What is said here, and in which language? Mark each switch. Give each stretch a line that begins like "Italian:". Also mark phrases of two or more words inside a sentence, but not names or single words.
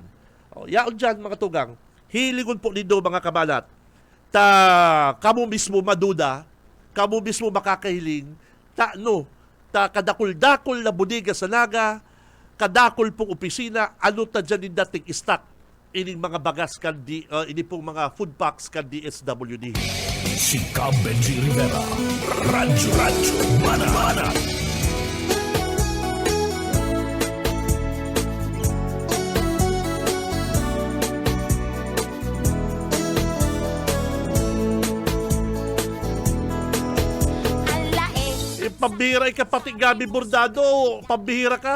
Bikol: Yaon dyan mga tugang, hilingon po nindo mga kabalat, kamo mismo maduda, kamo mismo makakahiling, ta kadakol-dakol na budiga sa naga, kadakol pong opisina, ano ta dyan din dating stock, ining mga bagas kan ini pong mga
English: food packs
Bikol: kan DSWD. Si Cam Benji Rivera, Radyo Banat.
Filipino: Pambihira ka pati Gabi Bordado, pambihira ka.